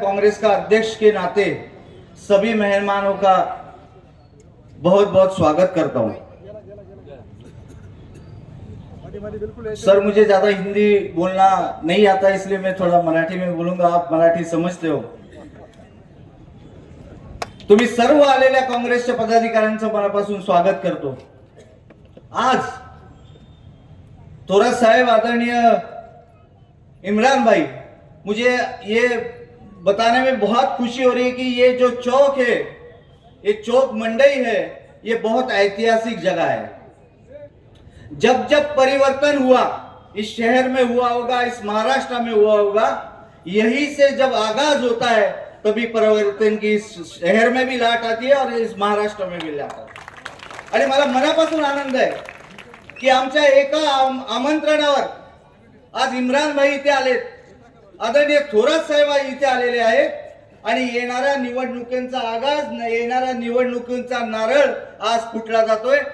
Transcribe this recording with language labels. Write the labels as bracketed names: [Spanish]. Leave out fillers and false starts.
[Hindi] कांग्रेस का अध्यक्ष के नाते सभी मेहमानों का बहुत बहुत स्वागत करता हूं। सर मुझे ज्यादा हिंदी बोलना नहीं आता, इसलिए मैं थोड़ा मराठी में बोलूंगा, आप मराठी समझते हो. [Marathi] तुम्ही सर्व आलेल्या काँग्रेसच्या पदाधिकाऱ्यांचं मनापासून स्वागत करतो. [Hindi] आज थोरात साहेब, आदरणीय इमरान भाई, मुझे ये बताने में बहुत खुशी हो रही है कि ये जो चौक है, ये चौक मंडई है, ये बहुत ऐतिहासिक जगह है. जब जब परिवर्तन हुआ इस शहर में हुआ होगा, इस महाराष्ट्र में हुआ होगा, यही से जब आगाज होता है तभी परिवर्तन की इस शहर में भी लाट आती है और इस महाराष्ट्र में भी लाट आती है. [Marathi] आणि मला मनापासून आनंद आहे की आमच्या एका आमंत्रणावर आज इम्रान भाई इथे आलेत, आदरणीय थोरात साहेब इथे आलेले आहेत आणि येणाऱ्या निवडणुकींचा आगाज, येणाऱ्या निवडणुकींचा नारळ आज फुटला जातोय.